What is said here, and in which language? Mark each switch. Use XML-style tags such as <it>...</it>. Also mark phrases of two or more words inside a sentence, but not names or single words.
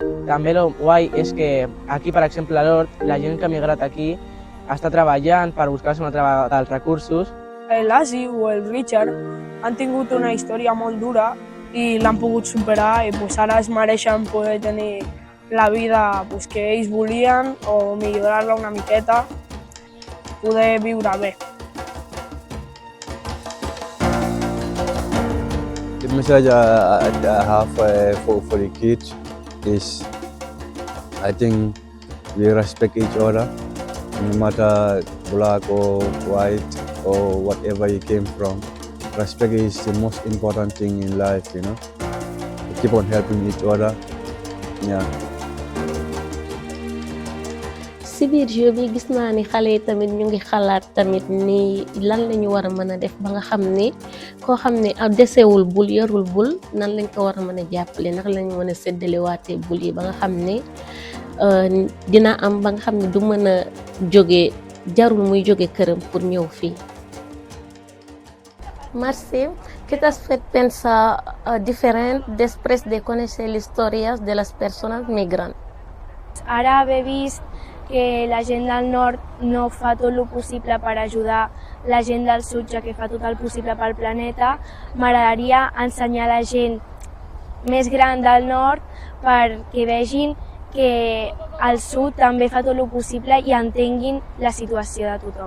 <ca>També el guai és que aquí, per exemple, a l'Hort, la gent que ha migrat aquí està treballant per buscar-se una altra vegada els recursos. L'Asi o el Richard han tingut una història molt dura i l'han pogut superar i ara es mereixen poder tenir la vida que ells volien o millorar-la una miqueta, poder viure bé.</ca> <en>The message I have for the kids is, I think we respect each other, no matter black or white or whatever you came from. Respect is the most important thing in life, you know. We keep on helping each other. Yeah.</en> <wo>Si biir jeu bi gis naa ni xale yi tamit ñu ngi xalaat tamit ni lan lañu war a mën a def ba nga xam ni koo xam ne desewul bul yorul bul nan lañ ko war a mën a jàppale naka lañ mën a séddalewaatee bul yi ba nga xam ne dina am ba nga xam ne du mën a jóge jarul muy jóge këram pour ñëw fii.</wo> <fr>Merci.</fr> <es>¿Qué te has fait pensar diferente después de conocer las historias de las personas migrantes?</es> <ca>Ara he vist que la gent del nord no fa tot el possible per ajudar la gent del sud, ja que fa tot el possible pel planeta. M'agradaria ensenyar a la gent més gran del nord perquè vegin que el sud també fa tot el possible i entenguin la situació de tothom.</ca>